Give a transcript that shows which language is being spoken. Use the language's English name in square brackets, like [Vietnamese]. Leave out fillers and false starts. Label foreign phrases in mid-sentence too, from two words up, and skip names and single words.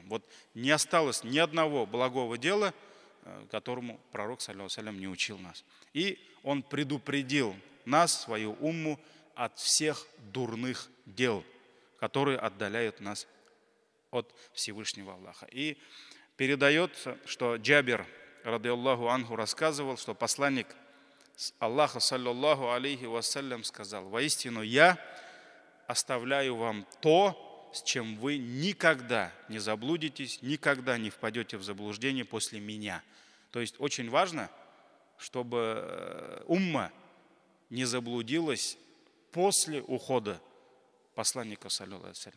[Russian] Вот не осталось ни одного благого дела, которому пророк, [Arabic] صلى الله عليه وسلم, [Russian] не учил нас. И он предупредил нас, свою умму, от всех дурных дел, которые отдаляют нас от Всевышнего Аллаха. И передается, что Джабир, [Arabic] رضي الله عنه, [Russian] рассказывал, что посланник Аллаха, [Arabic] صلى الله عليه وسلم, [Russian] сказал: «Воистину я оставляю вам то, с чем вы никогда не заблудитесь, никогда не впадете в заблуждение после меня». То есть очень важно, чтобы умма не заблудилась после ухода посланника, [Arabic] صلى الله عليه وسلم.